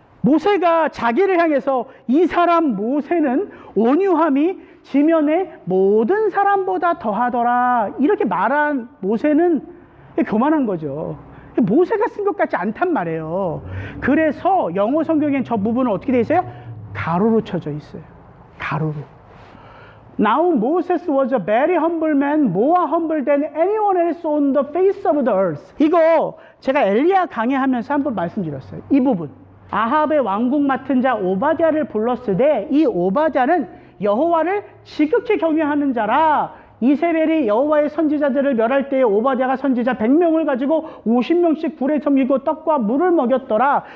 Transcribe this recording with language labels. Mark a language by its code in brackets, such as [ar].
[ko] 모세가 자기를 향해서 이 사람 모세는 온유함이 지면의 모든 사람보다 더하더라. 이렇게 말한 모세는 교만한 거죠. 모세가 쓴 것 같지 않단 말이에요. 그래서 영어 성경엔 저 부분은 어떻게 되어 있어요? 가로로 쳐져 있어요. 가로로. [en] Now Moses was a very humble man, more humble than anyone else on the face of the earth. [ko] 이거 제가 엘리야 강의하면서 한번 말씀드렸어요. 이 부분. 아합의 왕궁 맡은 자 오바댜를 불렀으되 이 오바댜는 여호와를 지극히 경외하는 자라. 이세벨이 여호와의 선지자들을 멸할 때에 오바댜가 선지자 100명을 가지고 50명씩 불에 섬기고 떡과 물을 먹였더라.